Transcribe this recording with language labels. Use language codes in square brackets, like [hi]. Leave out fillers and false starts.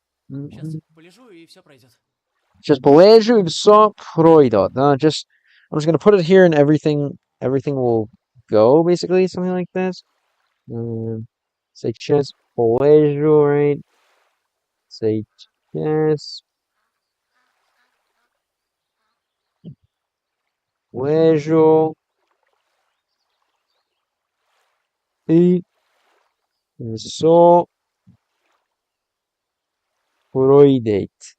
[ru] Сейчас полежу, и все пройдет. [en] Just [ru] полежу и все пройдет. [en] I'm just gonna put it here and everything will go, basically, something like this. [ru] Сейчас полежу, right? Сейчас лежу и все пройдет.